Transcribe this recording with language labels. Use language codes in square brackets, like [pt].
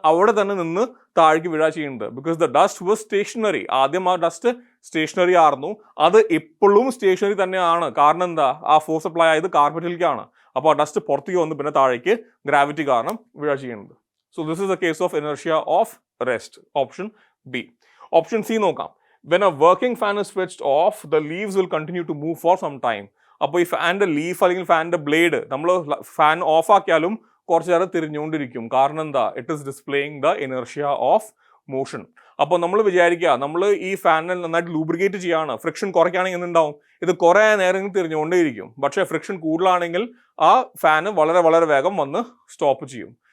[ml] അവിടെ തന്നെ നിന്ന് താഴേക്ക് വീഴാ ചെയ്യുന്നത്. [en] Because the dust was stationary. [ml] ആദ്യം ആ ഡസ്റ്റ് സ്റ്റേഷനറി ആയിരുന്നു, അത് ഇപ്പോഴും സ്റ്റേഷനറി തന്നെയാണ്. കാരണം എന്താ? ആ ഫോഴ്സ് അപ്ലൈ ആയത് കാർപ്പറ്റിലേക്കാണ്. അപ്പോൾ ആ ഡസ്റ്റ് പുറത്തേക്ക് വന്ന് പിന്നെ താഴേക്ക് ഗ്രാവിറ്റി കാരണം വീഴാ ചെയ്യുന്നത്. [en] So this is a case of inertia of rest. [ml] Option B. Option C നോക്കാം. [en] When a working fan is switched off, the leaves will continue to move for some time. [ml] അപ്പോൾ ഈ ഫാനിന്റെ ലീഫ് അല്ലെങ്കിൽ ഫാനിന്റെ blade നമ്മൾ fan of ആക്കിയാലും കുറച്ച് നേരം തിരിഞ്ഞുകൊണ്ടിരിക്കും. കാരണം എന്താ? [en] It is displaying the inertia of motion. [ml] അപ്പോൾ നമ്മൾ വിചാരിക്കുക നമ്മൾ ഈ ഫാനിനെ നന്നായിട്ട് ലൂബ്രിക്കേറ്റ് ചെയ്യാണ്, ഫ്രിക്ഷൻ കുറയ്ക്കുകയാണെങ്കിൽ എന്തുണ്ടാവും? ഇത് കുറേ നേരം തിരിഞ്ഞുകൊണ്ടേയിരിക്കും. പക്ഷേ ഫ്രിക്ഷൻ കൂടുതലാണെങ്കിൽ ആ ഫാന് വളരെ വളരെ വേഗം വന്ന് സ്റ്റോപ്പ് ചെയ്യും.